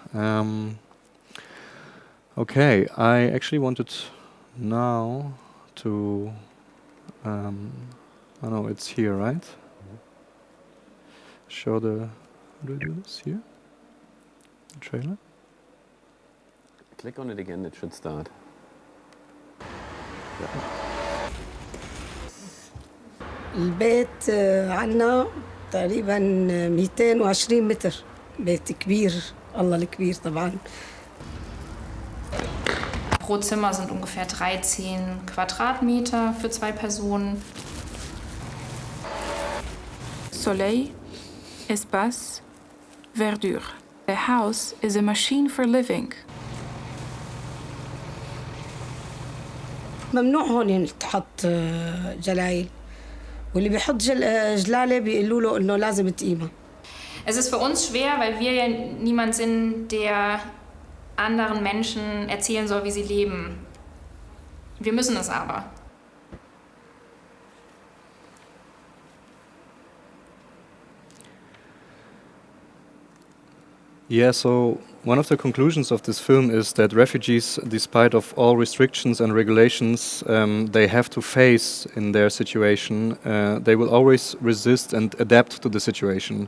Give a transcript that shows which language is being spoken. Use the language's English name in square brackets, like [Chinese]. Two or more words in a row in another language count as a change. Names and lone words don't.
[English] Okay, I actually wanted now to, it's here, right? Show how do I do this here? The trailer? Click on it again, it should start. Yeah. [Arabic] البيت عنا تقريبا 220 متر. بيت كبير، الله الكبير طبعا. [German] Pro Zimmer sind ungefähr 13 Quadratmeter für 2 Personen. [French] Soleil, espace, verdure. [English] The house is a machine for living. [Arabic] ممنوع هون تحط جلايل، واللي بيحط جلالة بيقولوا له إنه لازم تقيمة. [German] Es ist für uns schwer, weil wir ja niemand sind, der anderen Menschen erzählen soll, wie sie leben. Wir müssen es aber. [English] Yeah, so one of the conclusions of this film is that refugees, despite of all restrictions and regulations they have to face in their situation, they will always resist and adapt to the situation.